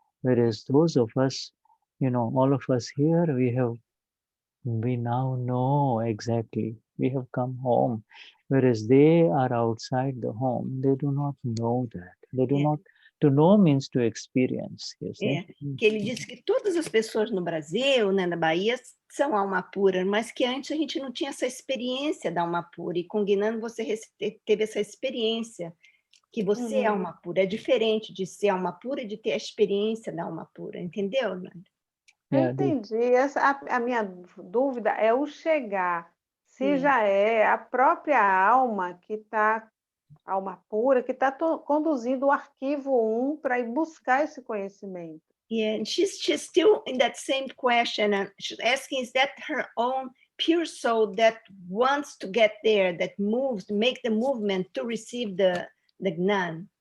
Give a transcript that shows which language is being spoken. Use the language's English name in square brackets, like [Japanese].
[English] Whereas those of us, all of us here, we now know exactly. We have come home. Whereas they are outside the home, they do not know that. They do not, to know means to experience, you see. [Portuguese] que ele disse que todas as pessoas no Brasil, né, na Bahia, são alma pura, mas que antes a gente não tinha essa experiência da alma pura, e com Gnana você teve essa experiência, que você é alma pura, é diferente de ser alma pura e de ter a experiência da alma pura, entendeu, Nanda? Eu entendi. A minha dúvida é o chegar. Se já é a própria alma que está, alma pura, que está conduzindo o arquivo 1 para ir buscar esse conhecimento. [English] Yeah, and she's still in that same question, and she's asking, is that her own pure soul that wants to get there, that moves, make the movement to receive the Gnan?